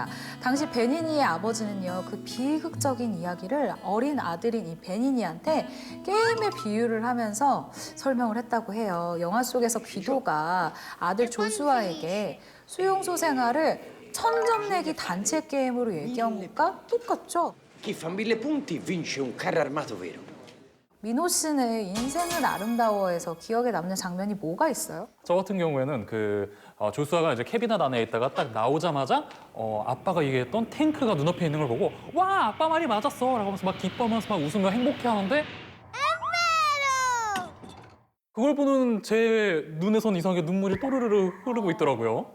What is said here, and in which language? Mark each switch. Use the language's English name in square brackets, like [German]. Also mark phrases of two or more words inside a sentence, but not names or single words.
[Korean] 당시 베니니의 아버지는요, 그 비극적인 이야기를 어린 아들인 이 베니니한테 게임에 비유를 하면서 설명을 했다고 해요. 영화 속에서 귀도가 아들 조슈아에게 수용소 생활을 1000점 내기 단체 게임으로 얘기한 것과 똑같죠? [Italian] Chi fa 1000 punti vince un carro armato vero. [Korean] 민호 씨는 인생은 아름다워에서 기억에 남는 장면이 뭐가 있어요? 저 같은 경우에는 조수아가 이제 캐비넷 안에 있다가 딱 나오자마자 아빠가 얘기했던 탱크가 눈앞에 있는 걸 보고 와 아빠 말이 맞았어 라고 하면서 막 기뻐하면서 막 웃으며 행복해하는데 그걸 보는 제 눈에선 이상하게 눈물이 또르르르 흐르고 있더라고요.